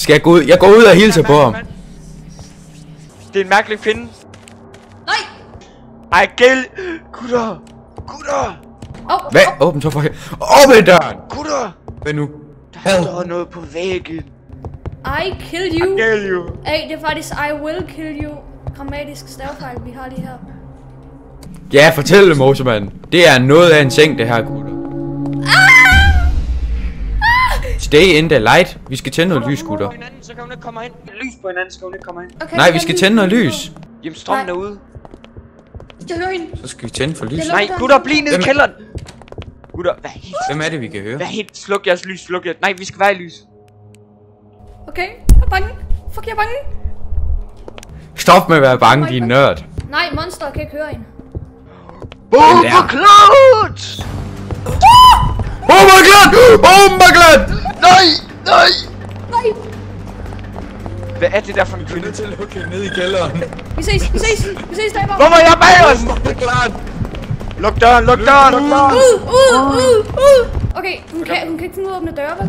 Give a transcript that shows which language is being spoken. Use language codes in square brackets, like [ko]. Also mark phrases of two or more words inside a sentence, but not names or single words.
[da] Skal jeg gå ud? Jeg går ud og hilser på ham. Det er en mærkelig kvinde. Nej! Ej, gæld! Gutter! Gutter! Hvad? Åbn så for her. Åbn døren! Gutter! Hvad nu? Der står noget på væggen. [en] I kill you. I kill you. [da] Hey, det er faktisk [en] I will kill you. [da] Grammatisk stavefejl, vi har lige her. Ja, fortæl det, Mosemand. Det er noget af en seng, det her, gutter. [en] Stay in the light. [da] Vi skal tænde noget lys, gutter. Så kan hun ikke komme ind. Lys på hinanden, så kan hun ikke komme ind. Okay, Nej, vi skal tænde noget lys. Jamen, strømmen er ude. Jeg hører hende. Så skal vi tænde for lys. Nej, gutter, bliv nede i kælderen. Gutter, Hvem er det, vi kan høre? hvad helt? Sluk jeres lys, sluk jeres. Nej, vi skal være i lys. Okay, jeg er bange. Fuck, jeg er bange. Stop med at være bange, din nørd. Nej, monster kan ikke høre hende. [en] Oh my god! Oh my god! Oh my god! [da] Nej! Nej! Nej! Hvad er det der for en kvinde? nødt til at lukke hende ned i kælderen. Vi ses, Daber. Hvorfor er jeg bag os? [en] Oh my god! [da] Luk døren, luk døren! Okay, hun kan ikke finde ud af at åbne døre, vel?